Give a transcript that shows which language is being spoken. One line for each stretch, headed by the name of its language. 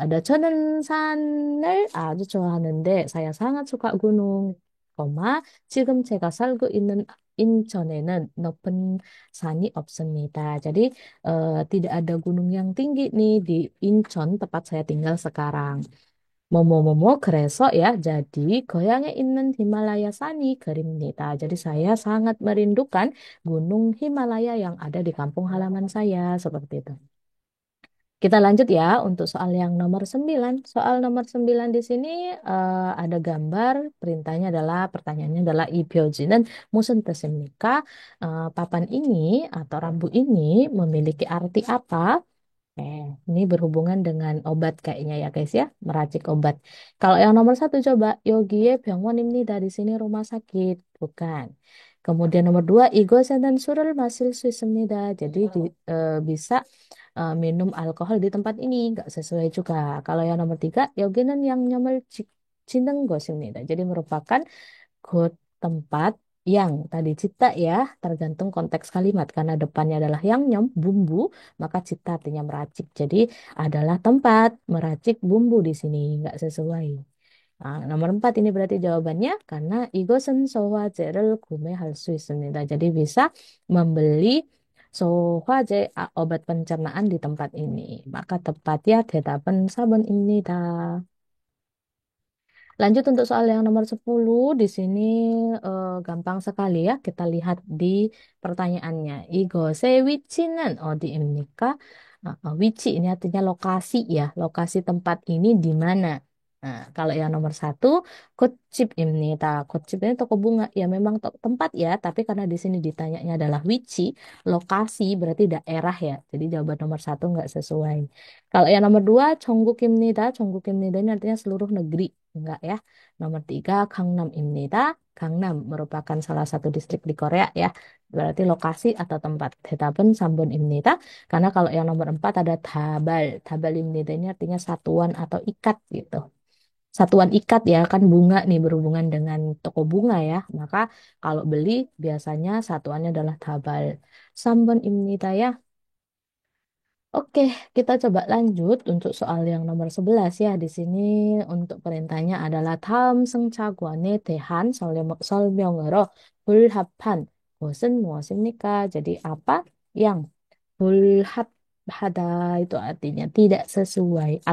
Indonesian: Ada
Korean: 저는 산을 아주 좋아하는데
Indonesian: saya sangat suka gunung.
Korean: 지금 제가 살고 있는 인천에는 높은 산이 없습니다.
Indonesian: Jadi tidak ada gunung yang tinggi nih di Incheon tempat saya tinggal sekarang.
Korean: 뭐뭐뭐뭐 그래서
Indonesian: ya jadi
Korean: goyang에 있는 히말라야 산이 그립니다.
Indonesian: Jadi saya sangat merindukan gunung Himalaya yang ada di kampung halaman saya seperti itu. Kita lanjut ya untuk soal yang nomor 9. Soal nomor 9 di sini ada gambar, perintahnya adalah, pertanyaannya adalah
Korean: 이 표지는 무슨 뜻입니까?
Indonesian: Papan ini atau rambu ini memiliki arti apa? Ini berhubungan dengan obat kayaknya ya guys ya, meracik obat. Kalau yang nomor satu coba,
Korean: 여기에 병원입니다.
Indonesian: Di sini rumah sakit, bukan. Kemudian nomor dua,
Korean: 이곳에는 술을 마실 수 있습니다.
Indonesian: Jadi bisa minum alkohol di tempat ini, nggak sesuai juga. Kalau yang nomor tiga,
Korean: 여기는 양념을 짓는 곳입니다.
Indonesian: Jadi merupakan good tempat yang tadi cita ya, tergantung konteks kalimat. Karena depannya adalah yang nyom, bumbu, maka cita artinya meracik. Jadi adalah tempat meracik bumbu di sini, nggak sesuai. Nah, nomor 4 ini berarti jawabannya karena
Korean: 이것은 소화제를 구매할 수 있습니다.
Indonesian: Jadi bisa membeli 소화제, obat pencernaan di tempat ini. Maka tepat ya,
Korean: 대답은 4번입니다.
Indonesian: Lanjut untuk soal yang nomor 10 di sini gampang sekali ya. Kita lihat di pertanyaannya.
Korean: 이것의 위치는 어디입니까?
Indonesian: Wici ini artinya lokasi ya. Lokasi tempat ini di mana? Nah, kalau yang nomor satu, kotchip입니다. Kotchip ini toko bunga. Ya memang tempat ya, tapi karena di sini ditanyanya adalah wici, lokasi berarti daerah ya. Jadi jawaban nomor satu nggak sesuai. Kalau yang nomor dua, Chongguk입니다. Chongguk입니다 ini artinya seluruh negeri. Enggak ya. Nomor tiga, Gangnam입니다. Gangnam merupakan salah satu distrik di Korea ya. Berarti lokasi atau tempat. Tetapun Sambon입니다. Karena kalau yang nomor empat ada Tabal. Tabal입니다 ini artinya satuan atau ikat gitu. Satuan ikat ya, kan bunga nih berhubungan dengan toko bunga ya. Maka kalau beli biasanya satuannya adalah Tabal. Sambon입니다 ya. Oke, kita coba lanjut untuk soal yang nomor 11 ya. Di sini untuk perintahnya adalah
Korean: 다음 승차권에 대한 설명으로 불합한 것은 무엇입니까?
Indonesian: Jadi apa yang 불합하다 itu artinya tidak sesuai.